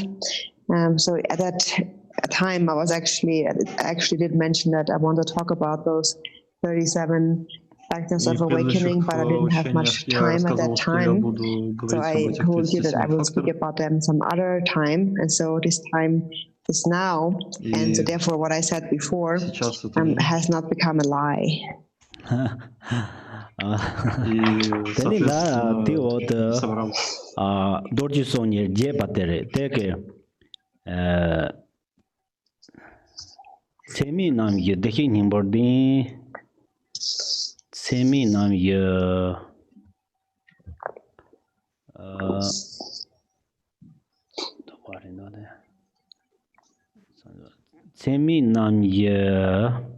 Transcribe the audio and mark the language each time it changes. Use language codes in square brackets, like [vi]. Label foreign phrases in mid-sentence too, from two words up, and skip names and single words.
[en] So at that time, I actually did mention that I want to talk about those 37 factors of awakening, but I didn't have much time at that time. So I told you that I will speak about them some other time, and so this time is now, and so therefore what I said before has not become a lie. Semi nam ye dekhi nimbordin semi nam ye semi nam ye